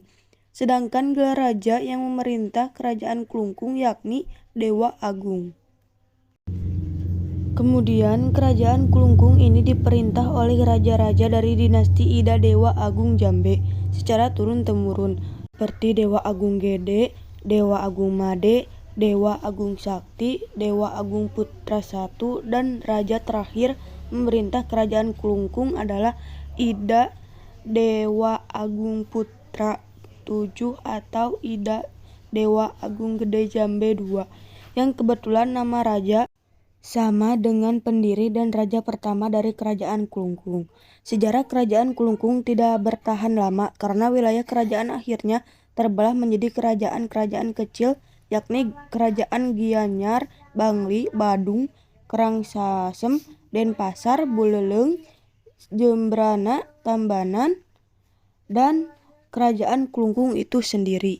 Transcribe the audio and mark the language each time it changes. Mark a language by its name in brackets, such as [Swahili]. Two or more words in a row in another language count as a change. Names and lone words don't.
[Indonesian] Sedangkan gelar raja yang memerintah kerajaan Klungkung yakni Dewa Agung. Kemudian kerajaan Klungkung ini diperintah oleh raja-raja dari dinasti Ida Dewa Agung Jambe secara turun-temurun, seperti Dewa Agung Gede, Dewa Agung Made, Dewa Agung Sakti, Dewa Agung Putra I, dan raja terakhir memerintah kerajaan Klungkung adalah Ida Dewa Agung Putra VII atau Ida Dewa Agung Gede Jambe II, yang kebetulan nama raja sama dengan pendiri dan raja pertama dari kerajaan Klungkung. Sejarah kerajaan Klungkung tidak bertahan lama karena wilayah kerajaan akhirnya terbelah menjadi kerajaan-kerajaan kecil, yakni Kerajaan Gianyar, Bangli, Badung, Karangsasem, Denpasar, Buleleng, Jembrana, Tambanan, dan Kerajaan Klungkung itu sendiri.